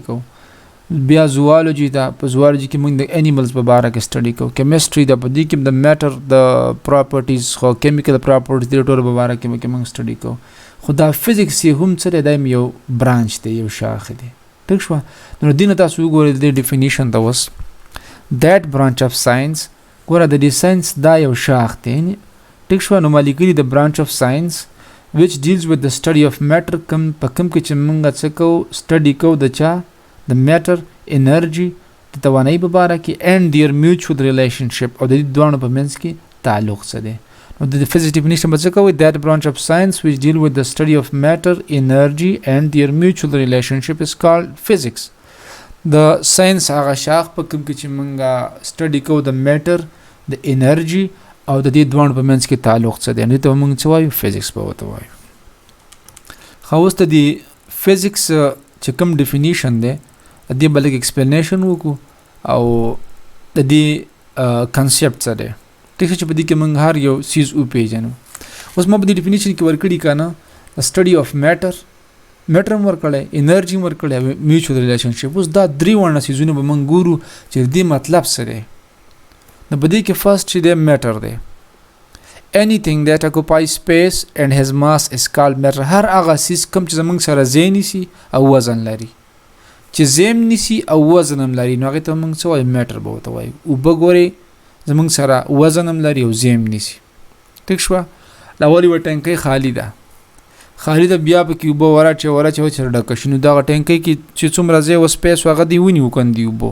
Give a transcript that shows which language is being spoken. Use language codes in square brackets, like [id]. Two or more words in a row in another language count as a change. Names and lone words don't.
[ps] کوو بیا زوالوجي ده په زوالوجي کې موږ د انیملز په باره کې سټډي کوو کیمستري ده په دې کې د میټر د پراپرټیز خو [en] chemical properties [ps] د ټولو په باره کې موږ سټډي کوو خو دا فزیکس یې هم څه دی دا یو برانچ دی یو شاخه دی ټیک شوه نو دې نه تاسو وګورئ د دې ډیفینیشن ته اوس [en] that branch of science [ps] ګوره د دې ساینس دا یو شاخ دی ټیک شوه نو ما لیکلي د [en] branch of science which deals with the study of matter [ps] په کوم کې چې موږ څه کوو سټډي کوو د چا د میټر انرژي د توانایي په باره کې [en] and their mutual relationship [ps] او د دې دواړو په منځ کې تعلق څه دی نو د فزیکس ډیفینیشن به څه کوي [en] that branch of science which deal with the study of matter energy and their mutual relationship is called physics [ps] د ساينس هغه شاخ په کوم کې چې موږ سټډي کوو د میټر د انرژي او د دې دوه په منځ کې تعلق څه دی نو ته موږ څه وایو فزیکس په وته وایو خو اوس د فزیکس چې کوم ډیفینیشن دی د دې [en] brief explanation [ps] وکړو او د دې کانسپټ څه دی ټیک چې په دې کې موږ هر یو سیز او پیژنو اوس ما په دې ډیفینیشن کې ورکړی کنه [en] the study of matter [ps] میټر ورکړی، انرژي ورکړی، [en] mutual relationship. [ps] اوس دا درې وړه سیزونه به موږ ګورو چې دې مطلب څه دی. نو په دې کې فرست چې دی میټر دی. [en] anything that occupies space and has mass is called matter. [ps] هر هغه سیز کوم چې زموږ سره ځای نیسي او وزن لري، چې ځای نیسي او وزن هم لري، نو هغې ته موږ څه وایو؟ میټر به ورته وایو. اوبه ګورې زموږ سره وزن هم لري او ځای هم نیسي. ټیک شوه؟ دا ولې وه ټینکۍ خالي ده، خالي ده، بیا پکې اوبه وراچوه چې ډکه شي، نو دغه ټینکۍ کې چې څومره ځای و سپیس و هغه دې ونیو کندي اوبو.